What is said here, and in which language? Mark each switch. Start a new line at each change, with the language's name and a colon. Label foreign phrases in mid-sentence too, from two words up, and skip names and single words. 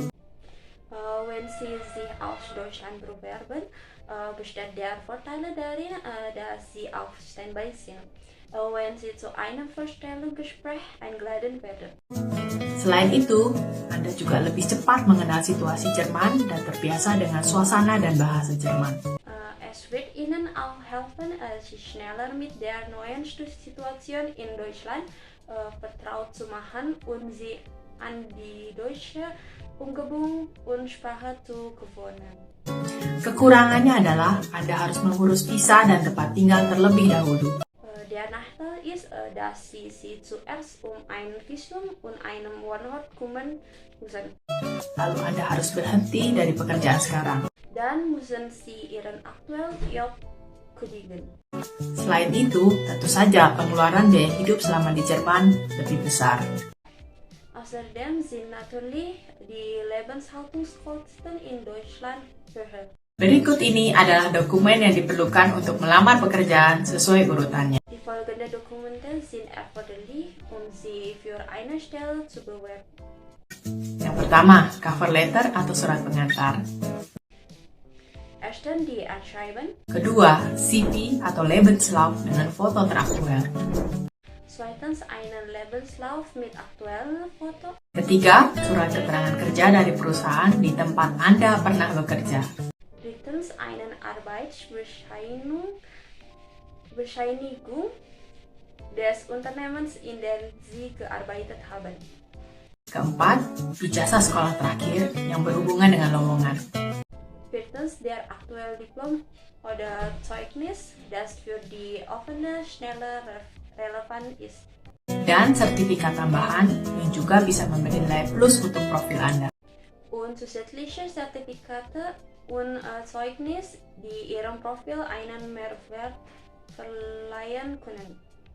German: Wenn Sie sich aus Deutschland bewerben, besteht der Vorteil darin, dass Sie auf Standby sind, wenn Sie zu einem Vorstellungsgespräch eingeladen werden.
Indonesian: Selain itu, Anda juga lebih cepat mengenal situasi Jerman dan terbiasa dengan suasana dan bahasa Jerman.
German: Es wird Ihnen auch helfen, sich schneller mit der neuen Situation in Deutschland vertraut zu machen und Sie an die deutsche Umgebung und Sprache zu gewöhnen.
Indonesian: Kekurangannya adalah Anda harus mengurus visa dan tempat tinggal terlebih dahulu.
German: Der Nachteil ist, dass Sie sich zuerst ein Visum und einen Wohnort kümmern müssen.
Indonesian: Lalu Anda harus berhenti dari pekerjaan sekarang.
German: Dann müssen Sie Ihren aktuellen Job kündigen.
Indonesian: Selain itu, tentu saja pengeluaran biaya hidup selama di Jerman lebih besar.
German: Außerdem sind natürlich die Lebenshaltungskosten in Deutschland höher.
Indonesian: Berikut ini adalah dokumen yang diperlukan untuk melamar pekerjaan sesuai urutannya.
German: Die folgenden Dokumente sind erforderlich, Sie für eine Stelle zu bewerben.
Indonesian: Yang pertama,
English: cover letter
Indonesian: atau surat pengantar.
German: Erstens die Anschreiben.
Indonesian: Kedua, CV atau Lebenslauf dengan foto teraktual.
German: Zweitens einen Lebenslauf mit aktuellen Foto.
Indonesian: Ketiga, surat keterangan kerja dari perusahaan di tempat Anda pernah bekerja.
German: Drittens einen Bescheinigung des Unternehmens, in dem sie gearbeitet haben.
Indonesian: Keempat, ijazah sekolah terakhir yang berhubungan dengan lowongan.
German: Viertens, der aktuelle Diplom oder Zeugnis, das für die offene Stelle relevant ist.
Indonesian: Dan sertifikat tambahan yang juga bisa memberi nilai plus untuk profil Anda.
German: Und zusätzliche Zertifikate und Zeugnis, die Ihrem Profil einen Mehrwert verleihen können.